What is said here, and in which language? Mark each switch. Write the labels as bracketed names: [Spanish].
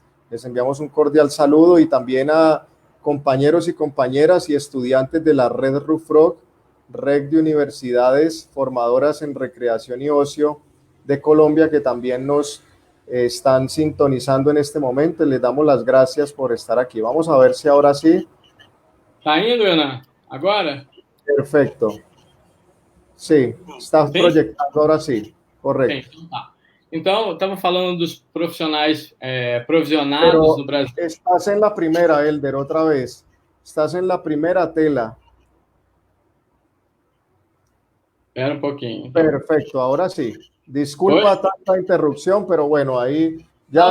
[Spanish] Les enviamos un cordial saludo y también a compañeros y compañeras y estudiantes de la Red RUFROG, Red de Universidades Formadoras en Recreación y Ocio de Colombia, que también nos están sintonizando en este momento. Les damos las gracias por estar aquí. Vamos a ver si ahora sí. [Portuguese] ¿Está indo, [Spanish] Ana? ¿Ahora? Perfecto. Sí, está proyectando ahora sí. Correcto. [Portuguese] Sim, tá. Então, estamos falando dos profissionais provisionados no Brasil. [Spanish] Estás en la primera, Elder, otra vez. Estás en la primera tela. [Portuguese] Espera um pouquinho. [Spanish] Perfecto, ahora sí. Disculpa tanta interrupción, pero bueno, ahí ya